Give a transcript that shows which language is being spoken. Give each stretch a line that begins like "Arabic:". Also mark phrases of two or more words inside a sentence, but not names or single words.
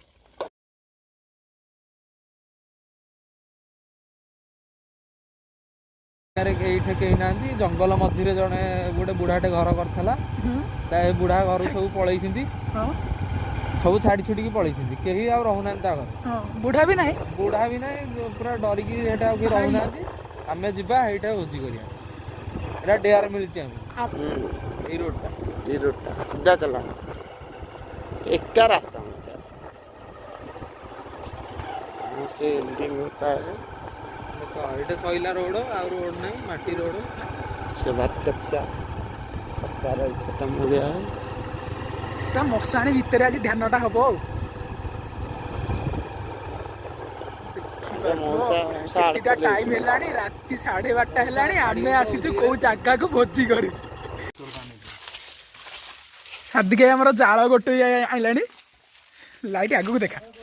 Odia: ଏଇଠି କେହି ନାହାନ୍ତି ଜଙ୍ଗଲ ମଝିରେ ଜଣେ ଗୋଟେ ବୁଢ଼ାଟେ ଘର କରିଥିଲା ତା ଏ ବୁଢ଼ା ଘରୁ ସବୁ ପଳେଇଛନ୍ତି ସବୁ ଛାଡ଼ି ଛୁଡ଼ିକି ପଳେଇଛନ୍ତି କେହି ଆଉ ରହୁନାହାନ୍ତି ତା ଘରେ ବୁଢ଼ା ବି ନାହିଁ ପୁରା ଡରିକି ସେଇଟା ଆଉ କେହି ରହୁନାହାନ୍ତି ଆମେ ଯିବା ସେଇଟା ଭୋଜି କରିବା ଏଇଟା ଡେୟାର ମିଳିଛି ଆମେ ଏଇ ରୋଡ଼ଟା
Hindi: सीधा चला एक का रास्ता से एंडिंग होता है
Odia: ଏଇଟା ସଇଲା ରୋଡ଼ ଆଉ ରୋଡ଼ ନାହିଁ ମାଟି ରୋଡ଼
Hindi: उसके बाद कच्चा रोड खत्म हो गया है
Odia: ପୁରା ମଶାଣି ଭିତରେ ଆଜି ଧ୍ୟାନଟା ହବ ଆଉ ଏତିଟା ଟାଇମ ହେଲାଣି ରାତି 12:30 ହେଲାଣି ଆମେ ଆସିଛୁ କୋଉ ଜାଗାକୁ ଭୋଜି କରି ସାଦିକା ଆମର ଜାଳ ଗୋଟେ ଆଇଲାଣି ଲାଇଟ୍ ଆଗକୁ ଦେଖା